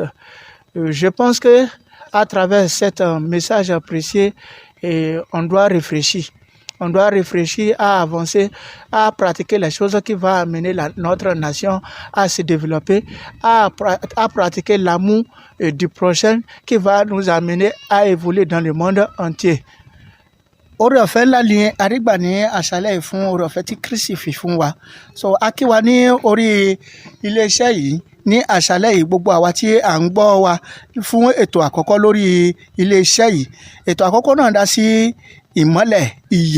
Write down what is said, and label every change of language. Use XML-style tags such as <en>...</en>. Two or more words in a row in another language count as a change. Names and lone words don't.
<fr>Je pense que à travers cet message apprécié, on doit réfléchir. On doit réfléchir à avancer, à pratiquer les choses qui vont amener notre nation à se développer, à pratiquer l'amour du prochain qui va nous amener à évoluer dans le monde entier.</fr> <yo>Orí ọ̀fẹ́ ńlá ni àrígbà ní àṣálẹ́ fún orí ọ̀fẹ́ tí Kristi fi fún wa. So a kí wa ní orí iléeṣẹ́ yìí ní àṣálẹ́ yìí, gbogbo àwa tí à ń gbọ́ wa fún ètò àkọ́kọ́ lórí iléeṣẹ́ yìí. Ètò àkọ́kọ́ náà dá sí ìmọ́lẹ̀ ìyè.</yo>